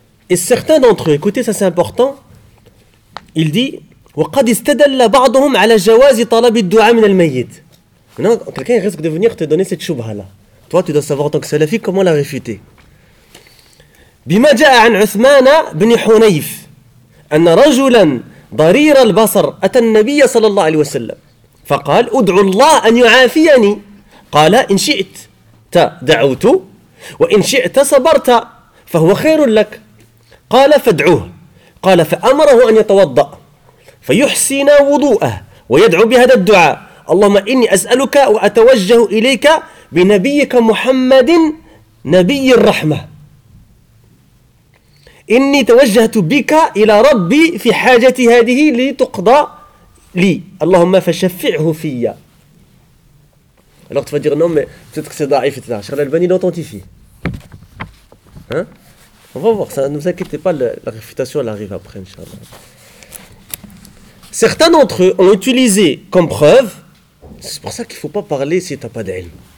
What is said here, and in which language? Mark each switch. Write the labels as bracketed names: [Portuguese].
[French] Et certains d'entre eux, écoutez, ça c'est important, il dit [Arabic] وَقَدْ إِسْتَدَلَّ بَعْضُهُمْ عَلَى جَوَازِ طَلَبِ الدُّعَى مِنَ الْمَيِّتِ. [French] Maintenant, quelqu'un risque de venir te donner cette choubha-là. Toi, tu dois savoir en tant que salafi comment la réfuter. [Arabic] بِمَا جَاءَ عَنْ عُثْمَانَ بْنِ حُنَيْفِ أَنَّ رَجُلًا ضَرِيرَ الْبَصَرِ أَتَى النَّبِيَّ صَلَى اللَّهُ عَلَيْهِ وَسَلَّمَ فَقَالْ أُدْعُوا اللَّهَ أَنْ يُعَافِيَنِي قَالَ إِنْ شِئْتَ دَعَوْتُ وَإِنْ شِئْتَ صَبَرْتَ فَهُوَ خَيْرٌ لَكَ قَالَ فَادْعُوهُ قَالَ فَأَمَرَهُ أَنْ يَتَوَضَّأَ فيحسن وضوءه ويدعو بهذا الدعاء اللهم إني أسألك وأتوجه إليك بنبيك محمد نبي الرحمة إني توجهت بك إلى ربي في حاجة هذه لتقضى لي اللهم فشفعه فيا. [French] Alors tu vas dire non mais peut-être que c'est ضعيف etc. Cheikh Al-Albani l'authentifie. On va voir ça, ne vous inquiétez pas, la réfutation elle arrive après inshallah. Certains d'entre eux ont utilisé comme preuve, c'est pour ça qu'il ne faut pas parler si tu n'as pas d'ilm.